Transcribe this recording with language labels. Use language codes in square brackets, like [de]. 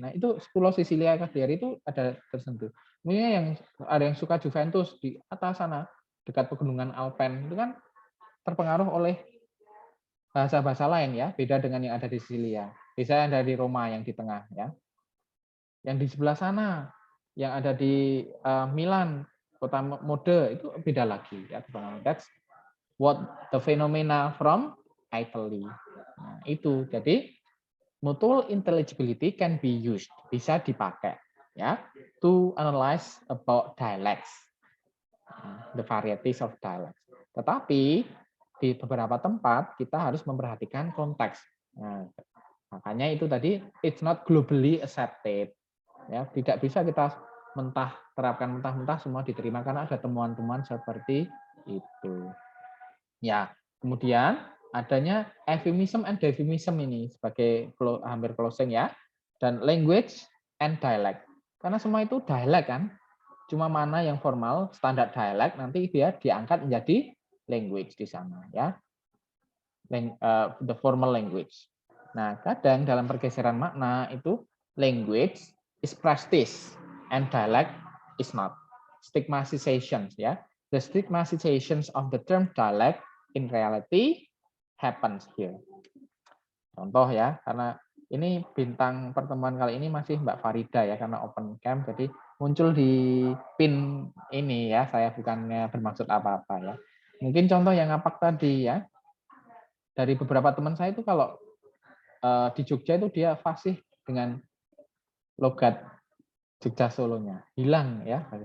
[id] Nah, itu Pulau Sisilia Cagliari itu ada tersentuh. Kemudian yang ada yang suka Juventus di atas sana dekat pegunungan Alpen itu kan terpengaruh oleh bahasa-bahasa lain ya, beda dengan yang ada di Sisilia. Bisa yang ada di Roma yang di tengah ya. Yang di sebelah sana, yang ada di Milan, kota mode itu beda lagi ya. [en] That's what the phenomena from Italy. [id] Nah, itu jadi [en] mutual intelligibility can be used, [id] bisa dipakai ya, [en] to analyze about dialects, the varieties of dialects. [id] Tetapi di beberapa tempat kita harus memperhatikan konteks. Nah, makanya itu tadi [en] it's not globally accepted. [id] Ya, tidak bisa kita terapkan mentah-mentah semua diterima karena ada temuan-temuan seperti itu. Ya, kemudian adanya euphemism and euphemism ini sebagai hampir closing ya, dan [en] language and dialect. [id] Karena semua itu dialek kan, cuma mana yang formal standar dialek nanti dia diangkat menjadi language di sana ya, [en] the formal language. [id] Nah, kadang dalam pergeseran makna itu [en] language is prestige and dialect is not. Stigmatizations ya. The stigmatizations of the term dialect in reality happens here. [id] Contoh ya, karena ini bintang pertemuan kali ini masih Mbak Farida ya, karena open camp, jadi muncul di pin ini ya, saya bukannya bermaksud apa-apa ya. Mungkin contoh yang ngapak tadi ya, dari beberapa teman saya itu kalau di Jogja itu dia fasih dengan logat Jogja Solonya, hilang ya.